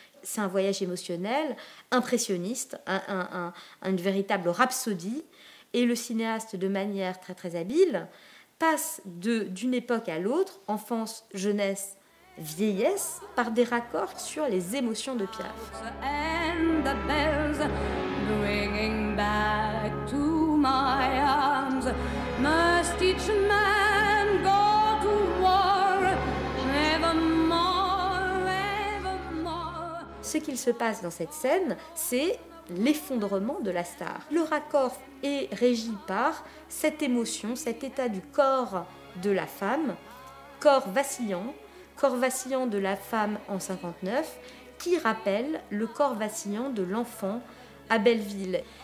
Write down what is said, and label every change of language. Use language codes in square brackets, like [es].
[fr] C'est un voyage émotionnel, impressionniste, une véritable rhapsodie. Et le cinéaste, de manière très très habile, passe d'une époque à l'autre, enfance, jeunesse, vieillesse, par des raccords sur les émotions de Piaf. [en] And the bells bringing back to my arms, must each man go to war, evermore, evermore. [fr] Ce qu'il se passe dans cette scène, c'est l'effondrement de la star. Le raccord est régi par cette émotion, cet état du corps de la femme, corps vacillant de la femme en 59, qui rappelle le corps vacillant de l'enfant à Belleville.